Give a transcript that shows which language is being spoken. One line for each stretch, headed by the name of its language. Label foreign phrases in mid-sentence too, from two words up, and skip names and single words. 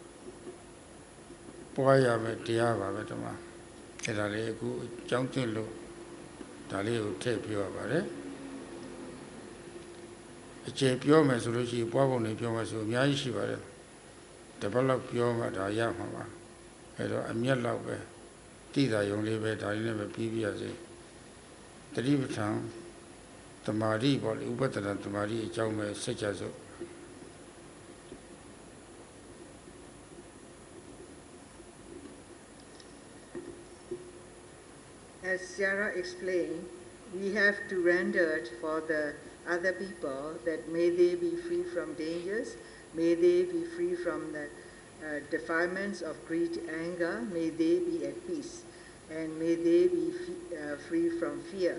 Burmese: ပွားရမယ်တရားပါပဲဒီမှာအဲ့ဒါလေးအခုအကြောင်းသိလို့ဒါလေးကိုထည့်ပြောရပါတယ်အကျေပြောမယ်ဆိုလို့ရှိရင်ပွားပုံတွေပြောမယ်ဆိုအများကြီးရှိပါတယ်တပတ်လောက်ပြောမှဒါရမှာပါအဲ့တော့အမျက်လောက်ပဲတိတာယုံလေးပဲဒါလေးနဲ့ပဲပြီးပြရစေတတိပဋ္ဌာန်သမာဓိပေါ့လေဥပဒနာသမာဓိအကြောင်းပဲဆက်ကြစို့
English: As Sarah explained, we have to render it for the other people that may they be free from dangers, may they be free from the defilements of greed, anger, may they be at peace, and may they be free from fear.